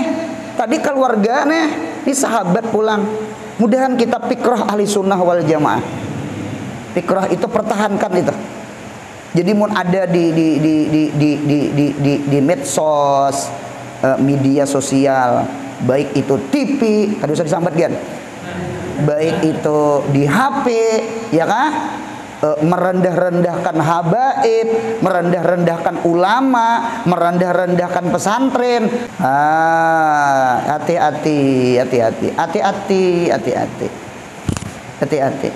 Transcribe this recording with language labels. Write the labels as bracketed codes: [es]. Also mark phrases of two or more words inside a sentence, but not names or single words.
[id] Tadi keluarga nih, ini sahabat pulang. Mudahan kita fikrah [ar] أهل السنة والجماعة. [id] Fikrah itu pertahankan itu. Jadi mun ada di medsos, media sosial, baik itu TV, [bjn] kada usah disambat [id] kan? Baik itu di HP, ya kan? Merendah-rendahkan habaib, merendah-rendahkan ulama, merendah-rendahkan pesantren. Hati-hati.